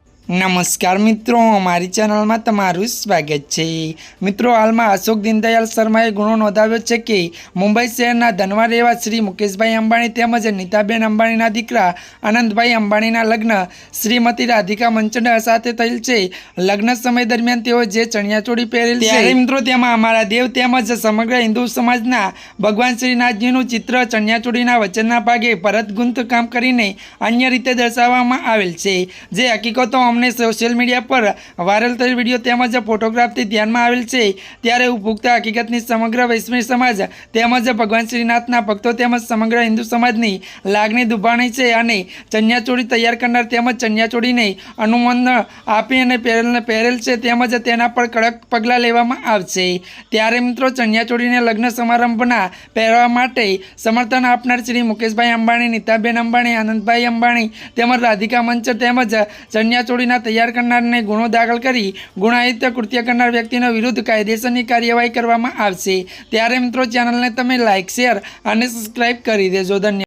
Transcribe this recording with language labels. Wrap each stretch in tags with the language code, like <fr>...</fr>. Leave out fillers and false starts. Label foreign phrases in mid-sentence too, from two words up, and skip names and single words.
<gu>નમસ્કાર મિત્રો, અમારી ચૈનલ મેં તમારું સ્વાગત હૈ। મિત્રો, હાલ મેં અશોક દીનદયાલ શર્માએ ગુનો નોંધાવ્યો છે કિ મુંબઈ શહેરના ધનવાર એવા શ્રી મુકેશભાઈ અંબાણી તેમજ નીતાબેન અંબાણીના દીકરા આનંદભાઈ અંબાણીના લગ્ન શ્રીમતી રાધિકા મંચંડા સાથે થયેલ છે। લગ્ન સમય દરમિયાન તેઓ જે ચણિયાચોળી પહેરેલ છે, મિત્રો તેમાં અમારા દેવ તેમજ સમગ્ર હિંદુ સમાજના ભગવાન શ્રીનાથજીનું ચિત્ર ચણિયાચોળીના વચનના ભાગે ભરત ગૂંથ કામ કરીને અન્ય રીતે દર્શાવવામાં આવેલ છે। જે હકીકતો અમને સોશલ મીડિયા પર વાયરલ થયેલ વિડિયો તેમજ ફોટોગ્રાફથી ધ્યાનમાં આવેલ છે, ત્યારે ઉપભોક્તા હકીકતની સમગ્ર વૈષ્ણવ સમાજ તેમજ ભગવાન શ્રીનાથના ભક્તો તેમજ સમગ્ર હિંદુ સમાજની લાગણી દુભાણી છે અને ચણિયાચોળી તૈયાર કરનાર તેમજ ચણિયાચોળીને અનુમોદન આપી અને પહેરેલ છે તેમજ તેના પર કડક પગલાં લેવામાં આવશે। ત્યારે મિત્રો, ચણિયાચોળીને લગ્ન સમારંભના પહેરવા માટે સમર્થન આપનાર શ્રી મુકેશભાઈ અંબાણી, નીતાબેન અંબાણી, આનંદભાઈ અંબાણી તેમજ રાધિકા મંચર તેમજ ચણિયાચોળીના તૈયાર કરનારને ગુનો દાખલ કરી ગુનાહિત કૃત્ય કરનાર વ્યક્તિના વિરુદ્ધ કાયદેસરની કાર્યવાહી કરવામાં આવશે। ત્યારે મિત્રો, ચેનલને તમે લાઇક, શેર અને સબ્સ્ક્રાઇબ કરી દેજો। ધન્યવાદ।</gu>